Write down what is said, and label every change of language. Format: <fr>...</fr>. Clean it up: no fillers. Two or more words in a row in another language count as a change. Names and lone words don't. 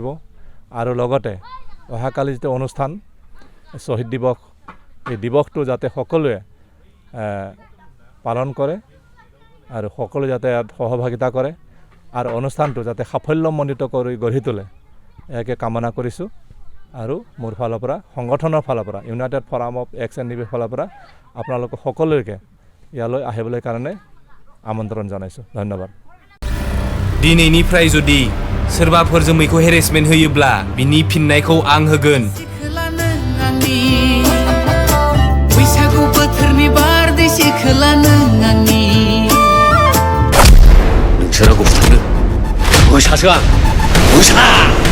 <as>আৰু লগতে অহাকালি যিটো অনুষ্ঠান শ্বহীদ দিৱস, এই দিৱসটো যাতে সকলোৱে পালন কৰে আৰু সকলোৱে যাতে ইয়াত সহভাগিতা কৰে আৰু অনুষ্ঠানটো যাতে সাফল্যমণ্ডিত কৰি গঢ়ি তোলে, ইয়াকে কামনা কৰিছোঁ। আৰু মোৰ ফালৰ পৰা, সংগঠনৰ ফালৰ পৰা, ইউনাইটেড ফৰাম অফ এক্স-এন-ডি-বিৰ ফালৰ পৰা আপোনালোক সকলোকে ইয়ালৈ আহিবলৈ কাৰণে আমন্ত্ৰণ জনাইছোঁ। ধন্যবাদ।</as> <brx>दिनैनिफ्राय जुदि सोरबाफोर जोमैखौ हेरेसमेन्ट होयोब्ला बिनि फिननायखौ आं होगोन। बैसागु बोथोरनि बारदै सिख्ला नों आंनि। नोंसोर रावबो बुथारनो मोसासो आं मोसा।</brx>